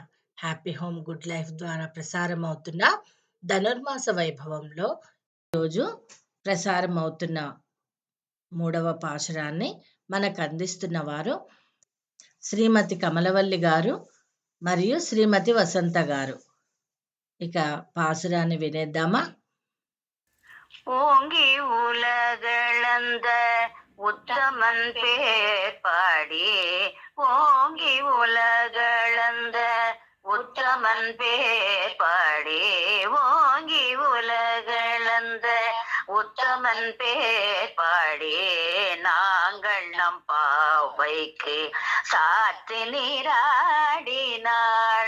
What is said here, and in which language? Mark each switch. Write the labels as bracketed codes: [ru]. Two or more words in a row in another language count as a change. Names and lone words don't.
[te] హ్యాపీ హోమ్ గుడ్ లైఫ్ ద్వారా ప్రసారం అవుతున్న ధనుర్మాస వైభవంలో రోజు ప్రసారం అవుతున్న 3వ పాశురాన్ని మనకు అందిస్తున్న వారు శ్రీమతి కమలవల్లి గారు మరియు శ్రీమతి వసంత గారు. ఇక పాశురాన్ని వినేద్దామా? [ta] ஓங்கி உலகளந்த உத்தமன் பேர் பாடி, ஓங்கி உலகளந்த உத்தமன் பேர் பாடி, ஓங்கி உலகளந்த உத்தமன் பேர் பாடி, நாங்கள் நம் பாவைக்கு சாற்றி நீராடினாள்.